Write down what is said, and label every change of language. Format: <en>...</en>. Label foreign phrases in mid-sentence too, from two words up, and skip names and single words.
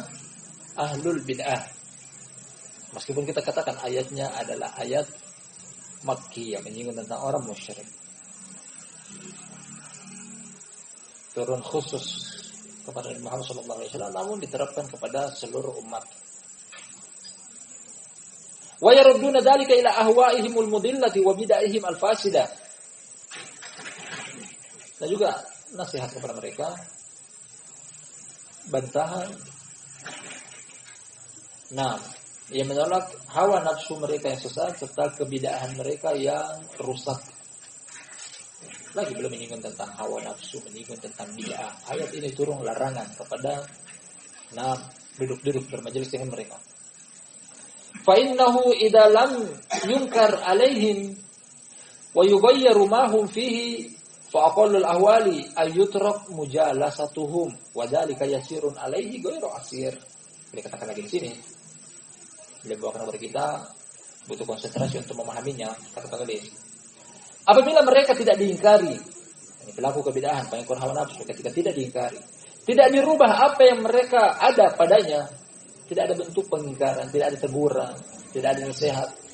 <ar>أهل البدعة.</ar> <id>Meskipun kita katakan ayatnya adalah ayat Makkiyah, menyinggung tentang orang musyrik. Turun khusus kepada Muhammad</id> <ar>صلى الله عليه وسلم,</ar> <id>namun diterapkan kepada seluruh umat.</id> <ar>ويردون ذلك إلى أهوائهم المضلة وبدعهم الفاسدة.</ar> <id>Dan juga nasihat kepada mereka, bantahan. Ia menolak hawa nafsu mereka yang sesat serta kebid'ahan mereka yang rusak. Lagi belum menyinggung tentang hawa nafsu, menyinggung tentang bid'ah. Ayat ini turun larangan kepada duduk-duduk bermajelis dengan mereka.</id> <ar>فإنه إذا لم ينكر عليهم ويغير ما هم فيه فأقل الأحوال أن يترك مجالستهم وذلك يسير عليه غير عسير.</ar> <id>Dia katakan lagi di sini. beliau bawakan kepada kita, butuh konsentrasi untuk memahaminya, kata penulis. Apabila mereka tidak diingkari, ini pelaku kebid'ahan, pengikut hawa nafsu, ketika tidak diingkari, tidak dirubah apa yang mereka ada padanya, tidak ada bentuk pengingkaran, tidak ada teguran, tidak ada nasihat.</id>